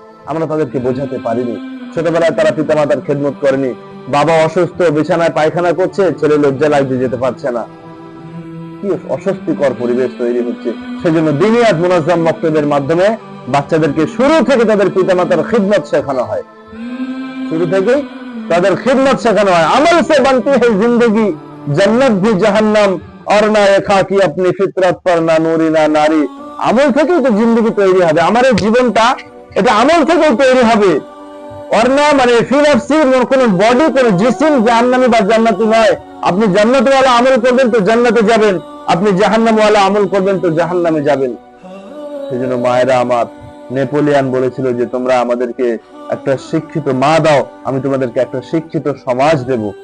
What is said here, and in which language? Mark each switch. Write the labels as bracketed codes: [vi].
[bn] আমরা তাদেরকে বোঝাতে পারিনি। ছোটবেলায় তারা পিতা মাতার খেদমত করেনি। বাবা অসুস্থ, বিছানায় পায়খানা করছে, ছেলে লজ্জা লাগছে যেতে পারছে না। কি অস্বস্তিকর পরিবেশ তৈরি হচ্ছে। সেজন্য দিনিয়াত মুনাজ্জাম মক্তবের মাধ্যমে বাচ্চাদেরকে শুরু থেকে তাদের পিতামাতার খিদমত শেখানো হয়। শুরু থেকে তাদের খিদমত শেখানো হয়। [hi] আমল সে बनती है जिंदगी, जन्नत भी जहन्नम, और ना ये खाकी अपनी फितरत पर ना नूरी ना नारी। [bn] আমল থেকেই তো জিন্দেগি তৈরি হবে। আমার এই জীবনটা এটা আমল থেকেই তৈরি হবে। [hi] और ना [bn] মানে ফি নফসি, কোন বডি, কোন জিসিম জাহান্নামী বা জান্নাতি নয়। আপনি জান্নাত ওয়ালা আমল করবেন তো জান্নাতে যাবেন, আপনি জাহান্নাম ওয়ালা আমল করবেন তো জাহান্নামে যাবেন। সেজন্য মায়েরা আমার, নেপোলিয়ান বলেছিল যে তোমরা আমাদেরকে একটা শিক্ষিত মা দাও, আমি তোমাদেরকে একটা শিক্ষিত সমাজ দেব।